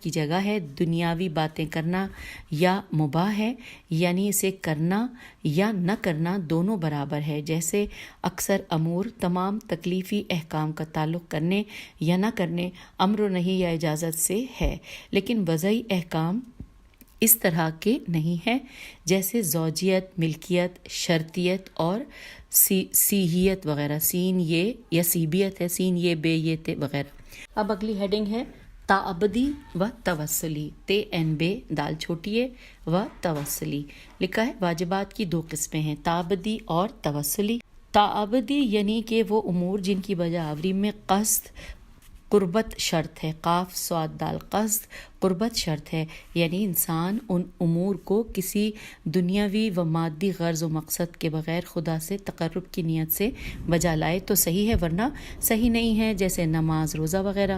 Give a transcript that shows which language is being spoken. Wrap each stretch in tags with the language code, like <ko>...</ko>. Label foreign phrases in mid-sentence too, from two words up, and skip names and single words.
<ur>کی جگہ ہے دنیاوی باتیں کرنا یا مباح ہے یعنی اسے کرنا یا نہ کرنا دونوں برابر ہے، جیسے اکثر امور تمام تکلیفی احکام کا تعلق کرنے یا نہ کرنے، امر و نہی یا اجازت سے ہے، لیکن وضعی احکام اس طرح کے نہیں ہیں، جیسے زوجیت، ملکیت، شرطیت اور سیہیت وغیرہ، سین یہ یا سیبیت ہے، سین یہ بے یہ تے وغیرہ۔ اب اگلی ہیڈنگ ہے تعبدی و توسلی، تے این بے دال چھوٹی ہے و توسلی۔ لکھا ہے واجبات کی 2 قسمیں ہیں، تعبدی اور توسلی۔ تعبدی یعنی کہ وہ امور جن کی بجا آوری میں قصد قربت شرط ہے، قاف صاد دال قصد قربت شرط ہے، یعنی انسان ان امور کو کسی دنیاوی و مادی غرض و مقصد کے بغیر خدا سے تقرب کی نیت سے بجا لائے تو صحیح ہے، ورنہ صحیح نہیں ہے، جیسے نماز، روزہ وغیرہ۔</ur>